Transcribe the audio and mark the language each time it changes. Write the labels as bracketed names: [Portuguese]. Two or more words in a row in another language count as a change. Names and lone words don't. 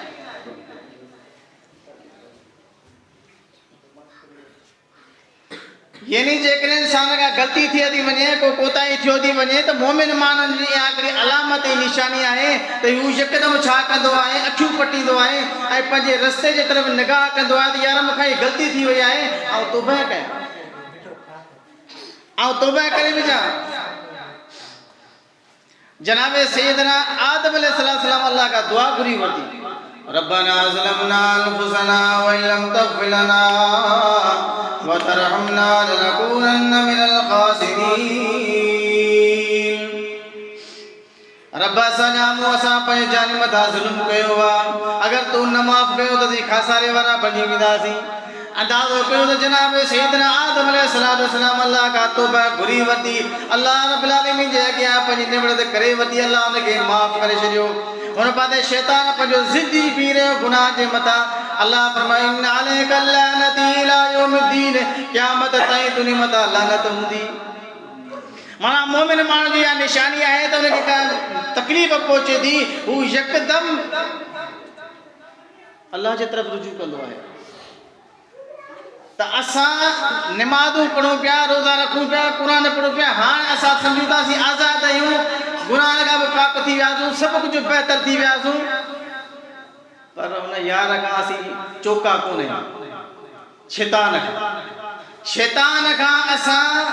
[Sindhi] यानी जेकॾहिं इंसान खां ग़लती थी थी वञे को कोताही थियो थी वञे त मोमिन माण्हुनि जी इहा हिकिड़ी अलामत ऐं निशानी आहे त हू यकदमि छा कंदो आहे अखियूं पटींदो आहे ऐं पंहिंजे रस्ते जे तरफ़ निगाह कंदो आहे त यार मूंखां हीअ ग़लती थी वई आहे ऐं तौबा करे विझां जनाब सैयदना आदम अलैहिस्सलाम अल्लाह का दुआ घुरी वरिती [Arabic] ربنا ظلمنا أنفسنا ولم تغفر لنا وترحمنا لنكونن من الخاسرين [Sindhi] रब्बा सलामु असां पंहिंजे जान मथां ज़ुल्म कयो आहे अगर तू न माफ़ कयो त खासारे वारा बणी वेंदासीं अंदाज़ो कयो त जनाब सैयदना आदम अलैहिस्सलाम अल्लाह का तौबा घुरी वरिती अल्लाह रब्बुल आलमीन जे अॻियां पंहिंजी निबड़त करे वरिती अल्लाह उनखे माफ़ करे छॾियो हुन पासे शैतान पंहिंजो ज़िद ई पी रहियो गुनाह जे मथां अल्लाह फरमाए [Arabic] إن عليك لعنتي إلى يوم الدين [Sindhi] क़यामत ताईं तुंहिंजे मथां लानत हूंदी माना मोमिन माण्हू जी इहा निशानी आहे त हुनखे का तकलीफ़ पहुचे थी हू यकदमि अल्लाह जे तरफ़ रुजू कंदो आहे त असां निमाज़ूं पढ़ूं पिया रोज़ा रखूं पिया क़ुर पढ़ूं पिया हाणे असां सम्झूं था असीं आज़ादु आहियूं गुनाह खां बि पाक थी वियासीं सभु कुझु बहितर थी वियासीं पर हुन यार खां असीं चौका कोन आहियूं शैतान खां असां